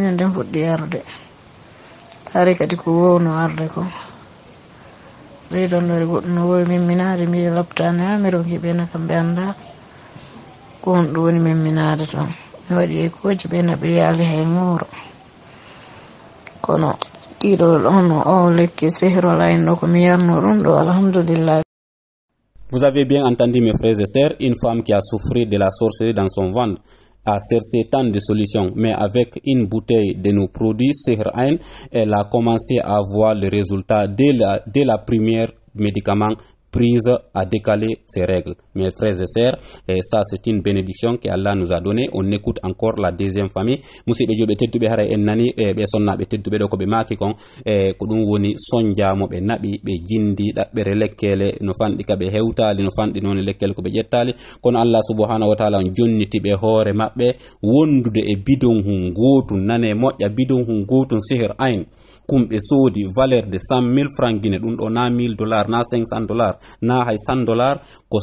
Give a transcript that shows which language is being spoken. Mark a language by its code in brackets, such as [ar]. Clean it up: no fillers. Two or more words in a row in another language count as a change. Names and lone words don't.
[ff] ñande mi fuɗɗi yarde ari kadi ko wowno arde ko reydondore goɗɗo no wowi mimminade mbi loptane ha mi ronki ɓena kamɓe anda ko on ɗum woni mimminade toon mi waɗi ekoji ɓena ɓe yaali hay ŋuuro kono tiiɗol ono o lekki sihrol ayno ko mi yarno ɗum ɗo alhamdulillah. [fr] Vous avez bien entendu mes frères et sœurs, une femme qui a souffert de la sorcellerie dans son ventre a cherché tant de solutions, mais avec une bouteille de nos produits Sihr Ain, elle a commencé à voir le résultat dès la première médicament prise à décaler ses règles. Mes frères et sœurs, et ça c'est une bénédiction que Allah nous a donné. On écoute encore la deuxième famille. [ff] Musidɓe julɓe tedduɓe haray en nani ɓe sonnaɓe tedduɓe ɗo ko ɓe maki kon ko ɗum woni sonjamo ɓe naɓi ɓe jindi ɗaɓɓere lekkele no fanɗi ka ɓe hewtali no fanɗi noon lekkele ko ɓe ƴettali kono Allah [ar] سبحانه وتعالى [ff] on jonniti ɓe hoore maɓɓe wondude e bidon hun gotum nane moƴƴa bidon hun gotum Sihr Ain kumɓe soodi [fr] valeur de 100,000 francs guiné [ff] ɗum ɗo na $1000 na $500 na hay $100 ko